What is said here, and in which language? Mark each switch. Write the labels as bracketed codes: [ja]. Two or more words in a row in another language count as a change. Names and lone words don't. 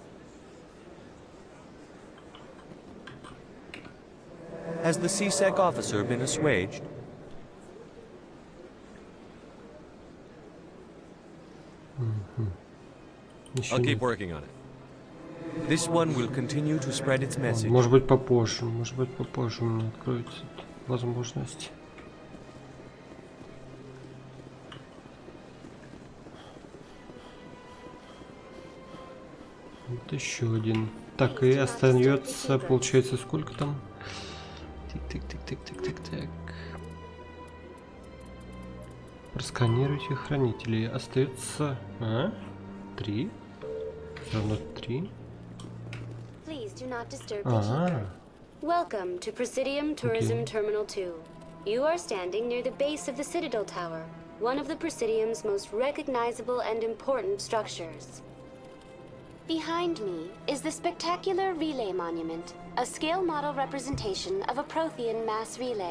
[en] Has the CSEC officer been assuaged? I'll keep working on it. This one will continue to spread its message. [ru] Может быть попозже у меня откроется возможность. Вот еще один. Так, и остается, получается, сколько там? Тик-тик-тик-тик-тик-тик-тик. Просканируйте хранителей. Остается... 3? Все равно 3. [en] Please do not disturb the keeper. Welcome to Presidium Tourism Terminal 2. You are standing near the base of the Citadel Tower, one of the Presidium's most recognizable and important structures. Behind me is the spectacular relay monument, a scale model representation of a Prothean mass relay.